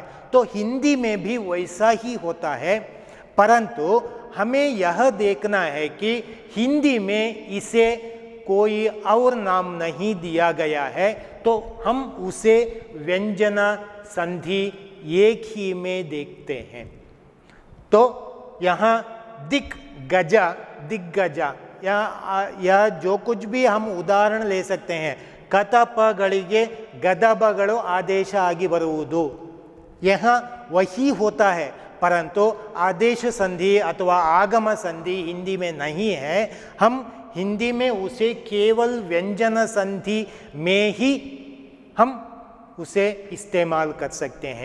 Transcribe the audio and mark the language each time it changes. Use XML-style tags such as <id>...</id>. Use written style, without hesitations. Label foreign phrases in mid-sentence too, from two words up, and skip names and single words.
<hi>तो हिंदी में भी वैसा ही होता है, परंतु हमें यह देखना है कि हिंदी में इसे कोई और नाम नहीं दिया गया है, तो हम उसे व्यंजन संधि एक ही में देखते हैं. तो यहाँ दिग्गज या जो कुछ भी हम उदाहरण ले सकते हैं,</hi> <kn>ಕತಪಗಳಿಗೆ ಗದಬಗಳು ಆದೇಶ ಆಗಿ ಬರುವುದು,</kn> <hi>यहाँ वही होता है. परंतु आदेश संधि अथवा आगम संधि हिंदी में नहीं है। हम हिंदी में उसे केवल व्यंजन संधि में ही हम उसे इस्तेमाल कर सकते हैं।</hi>